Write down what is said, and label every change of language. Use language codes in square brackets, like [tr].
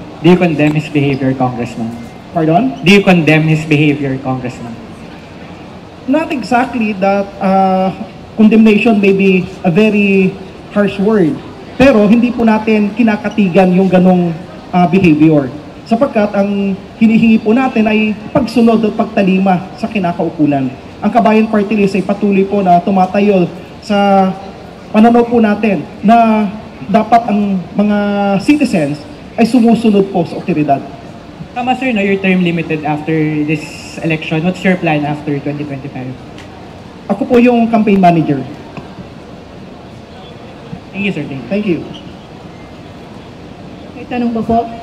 [en] Do you condemn his behavior, Congressman? Pardon? Do you condemn his behavior, Congressman? Not exactly that condemnation may be a very harsh word. [tl] Pero hindi po natin kinakatigan yung ganong behavior. Sapagkat ang hinihingi po natin ay pagsunod at pagtalima sa kinakaukulan. Ang Kabayan Party List ay patuloy po na tumatayo sa pananaw po natin na dapat ang mga citizens ay sumusunod po sa otoridad. [en] Tama sir, no, your term limited after this election. What's your plan after 2025? [tl] Ako po yung campaign manager. [en] Thank you sir, thank you. Thank you. [tl] May tanong ba po?